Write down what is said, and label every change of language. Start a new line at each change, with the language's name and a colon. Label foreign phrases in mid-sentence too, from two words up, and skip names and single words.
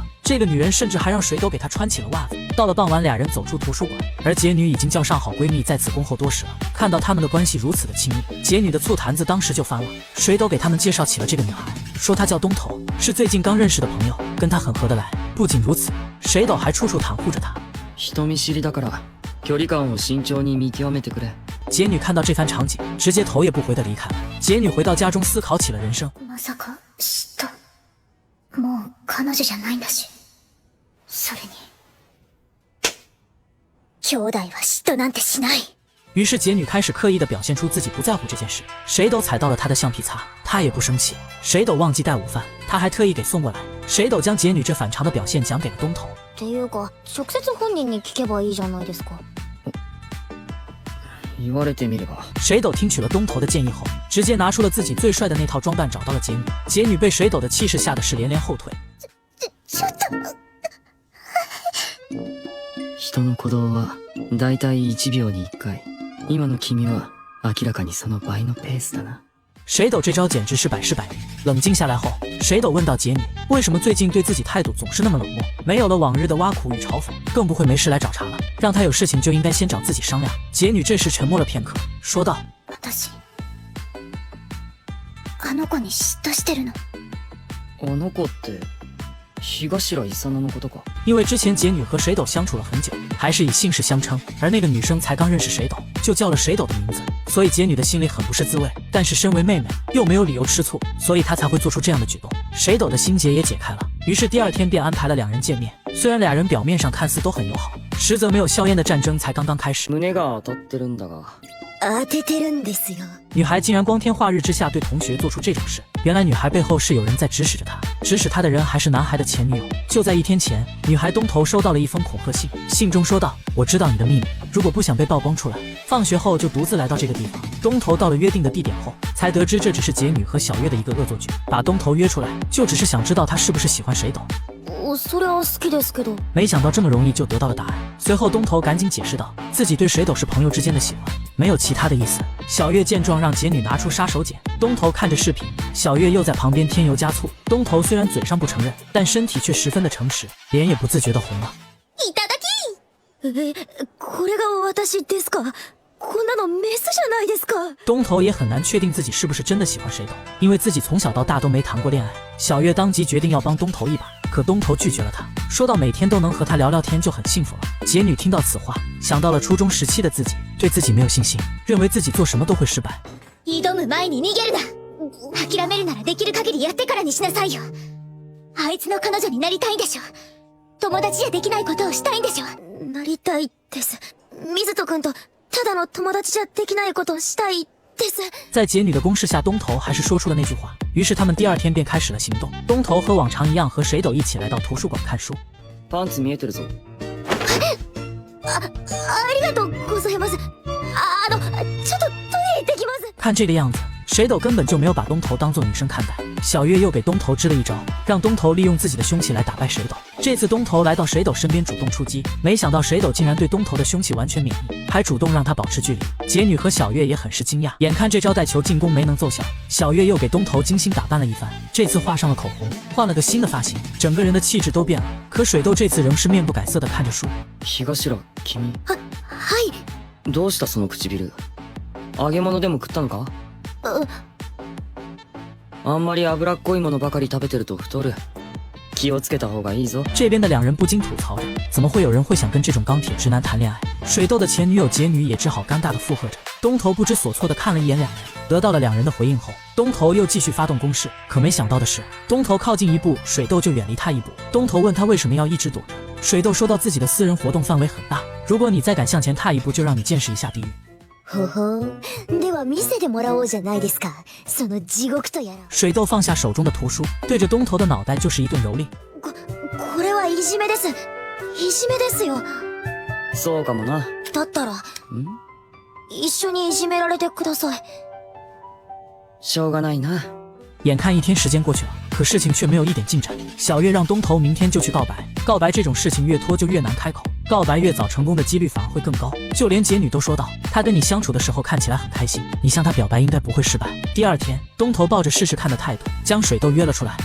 Chinese: 这个女人甚至还让水斗给她穿起了袜子。到了傍晚，俩人走出图书馆，而杰女已经叫上好闺蜜在此恭候多时了。看到他们的关系如此的亲密，杰女的醋坛子当时就翻了。水斗给他们介绍起了这个女孩，说她叫东头，是最近刚认识的朋友，跟她很合得来。不仅如此，水斗还处处袒护着她。
Japanese: 人見知りだから距離感を慎重に見極めてくれ。
Chinese: 杰女看到这番场景，直接头也不回的离开了。杰女回到家中，思考起了人生。
Japanese: まさか嫉妬？もう彼女じゃないんだし。それに兄弟は嫉妬なんてしない。
Chinese: 于是杰女开始刻意的表现出自己不在乎这件事。水斗踩到了她的橡皮擦，她也不生气。水斗忘记带午饭，她还特意给送过来。水斗将杰女这反常的表现讲给了东头。
Japanese: っていうか直接本人に聞けばいいじゃないですか。言われてみれば。
Chinese: 水斗听取了东头的建议后，直接拿出了自己最帅的那套装扮，找到了杰女。杰女被水斗的气势吓得是连连后退。
Japanese: ちょっと。人の鼓動はだいたい1秒に1回。今の君は明らかにその倍のペースだな。
Chinese: 水斗这招简直是百试百灵。冷静下来后，水斗问到杰女，为什么最近对自己态度总是那么冷漠，没有了往日的挖苦与嘲讽，更不会没事来找茬了，让他有事情就应该先找自己商量。杰女这时沉默了片刻，说道：
Japanese: 私あの子に嫉妬してるの。あの子って東伊佐乃のことか。
Chinese: 因为之前杰女和水斗相处了很久，还是以姓氏相称，而那个女生才刚认识水斗，就叫了水斗的名字，所以杰女的心里很不是滋味。但是身为妹妹，又没有理由吃醋，所以她才会做出这样的举动。水斗的心结也解开了，于是第2天便安排了2人见面。虽然俩人表面上看似都很友好，实则没有硝烟的战争才刚刚开始。
Japanese: 胸が当たってるんだが。当ててるんですよ。
Chinese: 女孩竟然光天化日之下对同学做出这种事，原来女孩背后是有人在指使着她，指使她的人还是男孩的前女友。就在1天前，女孩东头收到了一封恐吓信，信中说道：我知道你的秘密，如果不想被曝光出来，放学后就独自来到这个地方。东头到了约定的地点后，才得知这只是杰女和小月的一个恶作剧，把东头约出来，就只是想知道他是不是喜欢水斗。
Japanese: それは好きですけど。
Chinese: 没想到这么容易就得到了答案。随后东头赶紧解释道，自己对水斗是朋友之间的喜欢，没有其他的意思。小月见状让杰女拿出杀手锏，东头看着视频，小月又在旁边添油加醋。东头虽然嘴上不承认，但身体却十分的诚实，脸也不自觉的红了。
Japanese: いただき。これが私ですか？こんなのメスじゃないですか。
Chinese: 东头也很难确定自己是不是真的喜欢水斗，因为自己从小到大都没谈过恋爱。小月当即决定要帮东头一把，可东头拒绝了他，说到每天都能和他聊聊天就很幸福了。杰女听到此话，想到了初中时期的自己，对自己没有信心，认为自己做什么都会失败。
Japanese: 挑む前に逃げるな。諦めるならできる限りやってからにしなさいよ。あいつの彼女になりたいんでしょ。友達じゃできないことをしたいんでしょ。なりたいです。水戸君とただの友達じゃできないことをしたいです。
Chinese: 在杰女的攻势下，东头还是说出了那句话。于是他们第2天便开始了行动。东头和往常一样和水斗一起来到图书馆看书。
Japanese: パンツ見えてるぞ。ありがとうございます。ちょっとトイレ行ってきます。
Chinese: 看这个样子， 水斗根本就没有把东头当做女生看待。小月又给东头支了一招，让东头利用自己的凶器来打败水斗。这次东头来到水斗身边主动出击，没想到水斗竟然对东头的凶器完全免疫，还主动让他保持距离。杰女和小月也很是惊讶，眼看这招带球进攻没能奏效，小月又给东头精心打扮了一番，这次画上了口红，换了个新的发型，整个人的气质都变了。可水斗这次仍是面不改色地看着书。
Japanese: 東君。はい。どうしたその唇。揚げ物でも食ったのか？あんまり脂っこいものばかり食べてると太る。気をつけた方がいいぞ。
Chinese: 这边的两人不禁吐槽着，怎么会有人会想跟这种钢铁直男谈恋爱？水斗的前女友杰女也只好尴尬地附和着。东头不知所措地看了一眼两人，得到了两人的回应后，东头又继续发动攻势。可没想到的是，东头靠近一步，水斗就远离他一步。东头问他为什么要一直躲着，水斗说到自己的私人活动范围很大，如果你再敢向前踏一步，就让你见识一下地狱。
Japanese: ほほう。では見せてもらおうじゃないですか。その地獄とやら。
Chinese: 水斗放下手中的图书，对着东头的脑袋就是一顿蹂躏。
Japanese: これはいじめです。いじめですよ。そうかもな。だったら、一緒にいじめられてください。しょうがないな。
Chinese: 眼看一天时间过去了，可事情却没有一点进展。小月让东头明天就去告白，告白这种事情越拖就越难开口，告白越早成功的几率反而会更高。就连杰女都说道，她跟你相处的时候看起来很开心，你向她表白应该不会失败。第二天，东头抱着试试看的态度将水斗约了出来。